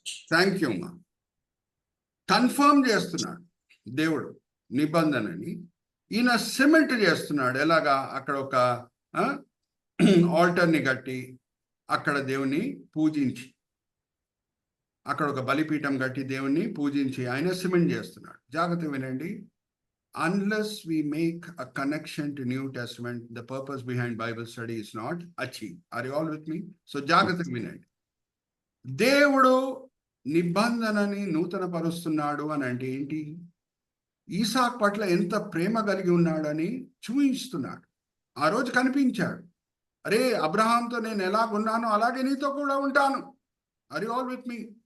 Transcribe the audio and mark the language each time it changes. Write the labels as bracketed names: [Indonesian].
[English] thank you [Telugu] అమ్మా. Confirm చేస్తున్నాడు దేవుడు నిబంధనని. ఈయన సిమెంట్ చేస్తున్నాడు. ఎలాగా? అక్కడ ఒక ఆల్టర్ని కట్టి అక్కడ దేవుని పూజించి, అక్కడ ఒక బలిపీఠం కట్టి దేవుని పూజించి ఆయన సిమెంట్ చేస్తున్నాడు. జాగ్రత్త వినండి. [English] Unless we make a connection to New Testament, the purpose behind Bible study is not achieved. Are you all with me? [Telugu] So జాగ్రత్త వినండి. దేవుడు నిబంధనని నూతన పరుస్తున్నాడు అని అంటే ఏంటి? ఈసాకు పట్ల ఎంత ప్రేమ కలిగి ఉన్నాడని చూపిస్తున్నాడు. ఆ రోజు కనిపించాడు. అరే అబ్రహాంతో నేను ఎలాగున్నానో అలాగే నీతో కూడా ఉంటాను. [English] Are you all with me?